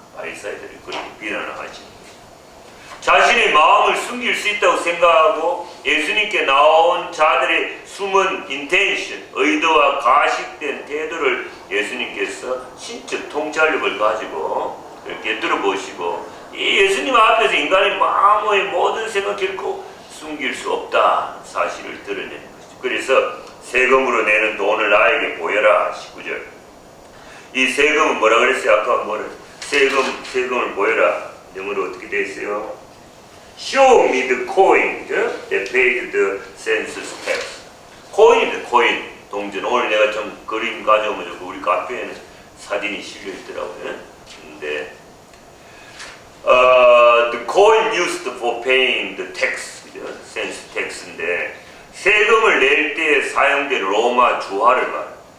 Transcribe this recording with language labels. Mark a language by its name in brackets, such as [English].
[Korean] 바리사이들이 그렇게 비난을 하지. 자신의 마음을 숨길 수 있다고 생각하고 예수님께 나온 자들의 숨은 인텐션, 의도와 가식된 태도를 예수님께서 신적 통찰력을 가지고 이렇게 들어보시고 이 예수님 앞에서 인간의 마음의 모든 생각 결코 숨길 수 없다 사실을 드러내는 것이죠. 그래서 세금으로 내는 돈을 나에게 보여라. 19절. 이 세금은 뭐라 그랬어요? 아까 뭐를 세금을 보여라. 영어로 어떻게 돼 있어요? [English] Show me the coin that paid the census tax. [Korean] 코인입니다. 코인. 동전. 오늘 내가 좀 그림 가져오면 좋고 우리 카페에는 사진이 실려 있더라고요. 근데 [English] the coin used for paying the tax, census tax [Korean] 인데 세금을 낼 때 사용된 로마 주화를 말해요.